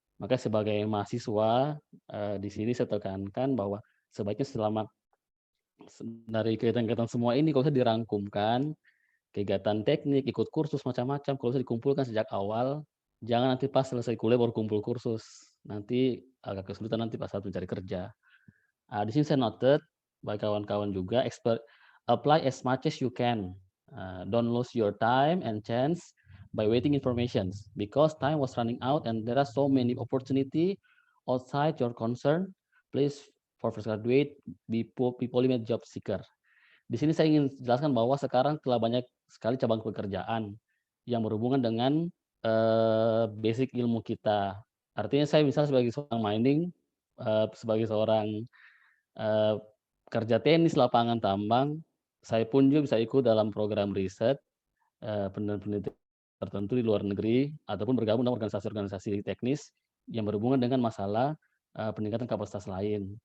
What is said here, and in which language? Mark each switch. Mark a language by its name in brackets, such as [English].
[Indonesian] Maka sebagai mahasiswa di sini saya tekankan bahwa sebaiknya selama dari kegiatan-kegiatan semua ini kalau bisa dirangkumkan, kegiatan teknik, ikut kursus macam-macam, kalau bisa dikumpulkan sejak awal, jangan nanti pas selesai kuliah baru kumpul kursus. Nanti agak kesulitan nanti pas saat mencari kerja. Di sini saya noted bagi kawan-kawan juga, [English] apply as much as you can. Don't lose your time and chance by waiting information because time was running out and there are so many opportunity outside your concern. Please for fresh graduate be polymath job seeker. [Indonesian] Di sini saya ingin jelaskan bahwa sekarang telah banyak sekali cabang pekerjaan yang berhubungan dengan basic ilmu kita. Artinya saya misalnya sebagai seorang mining, sebagai seorang kerja teknis lapangan tambang, saya pun juga bisa ikut dalam program riset penelitian tertentu di luar negeri ataupun bergabung dalam organisasi-organisasi teknis yang berhubungan dengan masalah peningkatan kapasitas lain.